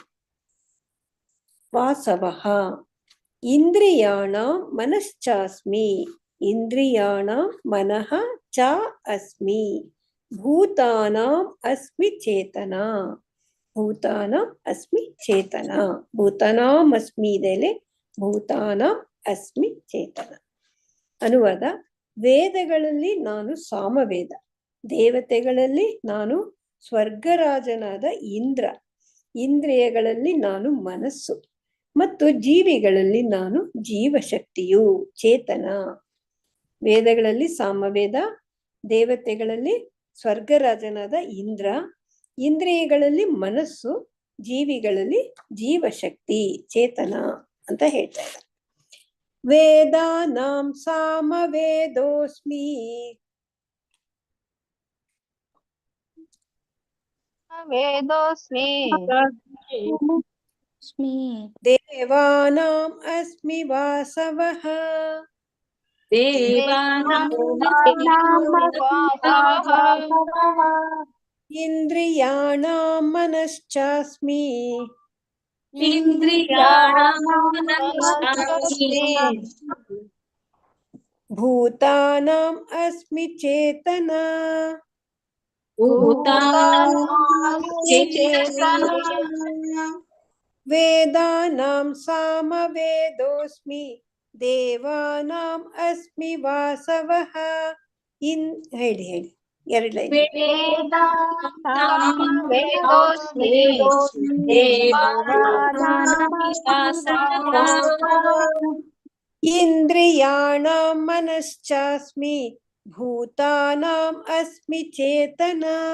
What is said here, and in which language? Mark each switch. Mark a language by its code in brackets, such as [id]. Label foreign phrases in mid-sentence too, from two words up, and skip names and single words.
[sa] ವಾಸವಃ ಇಂದ್ರಿಯಾಣಾಂ ಮನಶ್ಚಾಸ್ಮಿ ಇಂದ್ರಿಯಾಣಾಂ ಮನಃ ಚ ಅಸ್ಮಿ ಭೂತಾನಾಂ ಅಸ್ಮಿ ಚೇತನ ಭೂತಾನಾಂ ಅಸ್ಮಿ ಚೇತನ ಭೂತಾನಾಂ ಅಸ್ಮಿ ಇದೆಲೆ ಭೂತಾನಾಂ ಅಸ್ಮಿ ಚೇತನ. [kn] ಅನುವಾದ: ವೇದಗಳಲ್ಲಿ ನಾನು ಸಾಮವೇದ, ದೇವತೆಗಳಲ್ಲಿ ನಾನು ಸ್ವರ್ಗರಾಜನಾದ ಇಂದ್ರ, ಇಂದ್ರಿಯಗಳಲ್ಲಿ ನಾನು ಮನಸ್ಸು ಮತ್ತು ಜೀವಿಗಳಲ್ಲಿ ನಾನು ಜೀವಶಕ್ತಿಯು ಚೇತನ. ವೇದಗಳಲ್ಲಿ ಸಾಮವೇದ, ದೇವತೆಗಳಲ್ಲಿ ಸ್ವರ್ಗರಾಜನಾದ ಇಂದ್ರ, ಇಂದ್ರಿಯಗಳಲ್ಲಿ ಮನಸ್ಸು, ಜೀವಿಗಳಲ್ಲಿ ಜೀವಶಕ್ತಿ ಚೇತನ ಅಂತ ಹೇಳ್ತಾ ಇದ್ದಾರೆ. [sa] ವೇದಾನಾಂ ಸಾಮವೇದೋಸ್ಮಿ ವೇದೋಸ್ಮಿ ದೇವಾನಾಂ ಅಸ್ಮಿ ವಾಸವಃ ಇಂದ್ರಿಯಾಣಾಂ ಮನಶ್ಚಾಸ್ಮಿ ಭೂತಾನಾಂ ಅಸ್ಮಿ ಚೇತನ ವೇದಾನಾಂ ಸಾಮವೇದೋಸ್ಮಿ ದೇವಾನಾಂ ಅಸ್ಮಿ ವಾಸವಃ [kn] ಹೇಳಿ ಎರಡು ಲೈನ್. [sa] ಇಂದ್ರಿಯಾಣಾಂ ಮನಶ್ಚಾಸ್ಮಿ ಭೂತಾನಾಂ ಅಸ್ಮಿ ಚೇತನ